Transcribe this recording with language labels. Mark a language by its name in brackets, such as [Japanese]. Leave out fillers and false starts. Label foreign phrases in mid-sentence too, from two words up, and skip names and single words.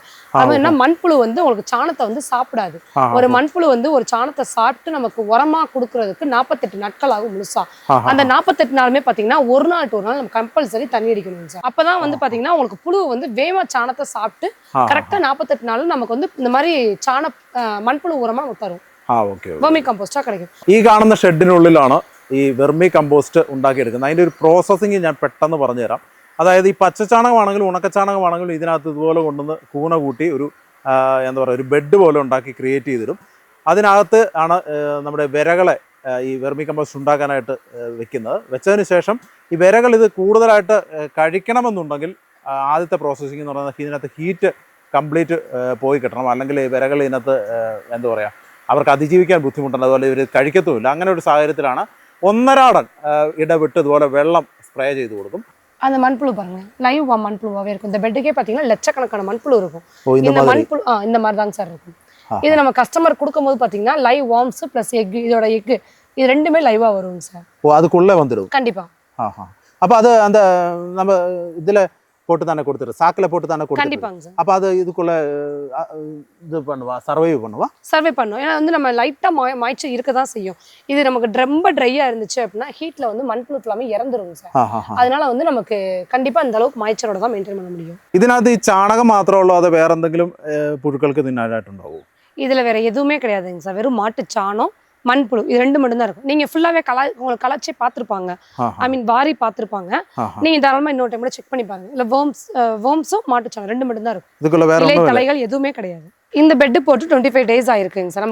[Tamil] அது என்ன, மண்புழு வந்து உங்களுக்கு சாணத்தை வந்து சாப்பிடாது. ஒரு மண்புழு வந்து ஒரு சாணத்தை சாப்பிட்டு நமக்கு உரமா கொடுக்கறதுக்கு 48 நாட்கள் ஆகும் முழுசா. அந்த 48 நாளுமே பாத்தீங்கன்னா ஒரு நாள் நம்ம கம்பல்சரி தண்ணி அடிக்கணும் சார். அப்பதான் வந்து பாத்தீங்கன்னா உங்களுக்கு புழு வந்து வேமா சாணத்தை சாப்பிட்டு கரெக்டா 48 நாள் நமக்கு வந்து இந்த மாதிரி மண்புழு உரமா நமக்கு தரும். വെർമി കമ്പോസ്റ്റാ கிடைக்கும். [Malayalam] ഈ കാണുന്ന ഷെഡിനുള്ളിലാണ് ഈ [English] vermi compost [Malayalam] ഉണ്ടാക്കിയെടുക്കുന്നത്. അതിന്റെ ഒരു പ്രോസസ്സിംഗ് ഞാൻ പെട്ടെന്ന് പറഞ്ഞുതരാം. അതായത് ഈ പച്ചച്ചാണകമാണെങ്കിലും ഉണക്കച്ചാണകമാണെങ്കിലും ഇതിനകത്ത് ഇതുപോലെ കൊണ്ടുവന്ന് കൂന കൂട്ടി ഒരു എന്താ പറയുക, ഒരു ബെഡ് പോലെ ഉണ്ടാക്കി ക്രിയേറ്റ് ചെയ്തിടും. അതിനകത്ത് ആണ് നമ്മുടെ വിരകളെ ഈ [English] vermi compost [Malayalam] ഉണ്ടാക്കാനായിട്ട് വെക്കുന്നത്. വെച്ചതിന് ശേഷം ഈ വിരകൾ ഇത് കൂടുതലായിട്ട് കഴിക്കണമെന്നുണ്ടെങ്കിൽ ആദ്യത്തെ പ്രോസസ്സിംഗ് എന്ന് പറയുന്നത് ഇതിനകത്ത് [English] heat complete [Malayalam] പോയി കിട്ടണം. അല്ലെങ്കിൽ ഈ വിരകൾ ഇതിനകത്ത് എന്താ പറയുക, അവർക്ക് അതിജീവിക്കാൻ ബുദ്ധിമുട്ടുണ്ട്. അതുപോലെ ഇവർ കഴിക്കത്തുമില്ല. അങ്ങനെ ഒരു സാഹചര്യത്തിലാണ് ഒന്നരാടൻ ഇടവിട്ട് ഇതുപോലെ വെള്ളം സ്പ്രേ ചെയ്ത് കൊടുക്കും. [Tamil] அந்த மண்புழு பாருங்க, லைவ் மண்புழுவாவே இருக்கும். இந்த பெட்டுக்கே பாத்தீங்கன்னா லட்சக்கணக்கான மண்புழு இருக்கும். இந்த மண்புழு இந்த மாதிரி தாங்க சார் இருக்கும். இது நம்ம கஸ்டமர் கொடுக்கும்போது பாத்தீங்கன்னா [English] live worms plus egg, [Tamil] இதோட எக் இது ரெண்டுமே லைவா வருங்க சார். அதுக்குள்ள வந்துடும் கண்டிப்பா. அப்ப அது அந்த நம்ம இதுல போட்டு தானே கொடுத்துரு, சாக்கில போட்டு தானே கொடுத்துரு. கண்டிப்பாங்க சார். அப்ப அது இதுக்குள்ள இது பண்ணுவா, சர்வை பண்ணும். ஏன்னா வந்து நம்ம லைட்டா மாய்ச்சல் இருக்க தான் செய்யும். இது நமக்கு ரொம்ப ட்ரையா இருந்துச்சு அப்படின்னா ஹீட்ல வந்து மண்புழு எல்லாமே இறந்துரும் சார். அதனால வந்து நமக்கு கண்டிப்பா இந்த அளவுக்கு மாய்ச்சலோட தான் மெயின்டைன் பண்ண முடியும். [Malayalam] ഇതിനകത്ത് ഈ ചാണകം മാത്രമേ ഉള്ളൂ, അത് വേറെ എന്തെങ്കിലും പുഴുക്കൾക്ക് തിന്നാനായിട്ടുണ്ടാവോ? [Tamil] இதுல வேற எதுவுமே கிடையாதுங்க சார். வெறும் மாட்டு சாணம், மண்புழு இது 2 மட்டும் தான் இருக்கும். நீங்க ஃபுல்லாவே உங்களுக்கு கலாச்சி பார்த்துருப்பாங்க, [English] I mean [Tamil] வாரி பார்த்துருப்பாங்க. நீங்க தாராளமா இன்னொரு டைம் கூட செக் பண்ணி பாருங்க. இல்ல வேர்ம்ஸும் மாட்டுச்சாணம் 2 மட்டும் தான் இருக்கும். இதுக்குள்ள வேற இலை தலைகள் எதுவுமே கிடையாது. இந்த பெட் போட்டு 25 days ஆயிருக்குங்க சார்.